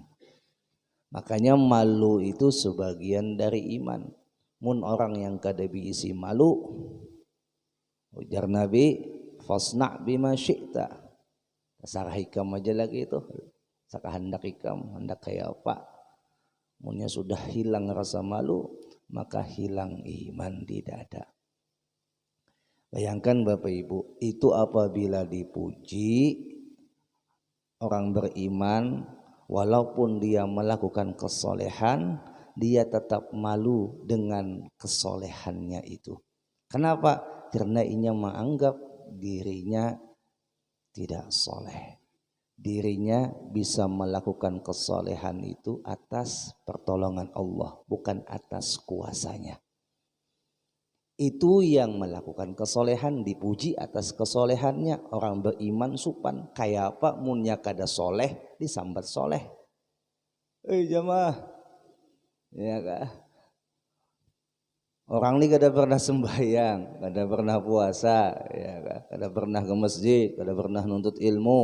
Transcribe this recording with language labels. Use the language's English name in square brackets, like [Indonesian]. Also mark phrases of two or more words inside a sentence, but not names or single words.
[Indonesian] Makanya malu itu sebagian dari iman. [Banjar] Mun orang yang kada biisi malu, ujar Nabi, [Arabic] فاصنع بما شئت. [Banjar] Sarah hikam aja lagi itu, sakahandak hikam, hendak kayak apa. [Indonesian] Munnya sudah hilang rasa malu, maka hilang iman di dada. Bayangkan Bapak Ibu, itu apabila dipuji orang beriman, walaupun dia melakukan kesolehan, dia tetap malu dengan kesolehannya itu. Kenapa? Karena ia menganggap dirinya tidak soleh. Dirinya bisa melakukan kesolehan itu atas pertolongan Allah, bukan atas kuasanya. Itu yang melakukan kesolehan dipuji atas kesolehannya. [Banjar] Orang beriman supan, kayak apa munnya kada soleh disambat soleh. Jamaah, ya kah? Orang ini kada pernah sembahyang, kada pernah puasa, ya, kada pernah ke masjid, kada pernah nuntut ilmu.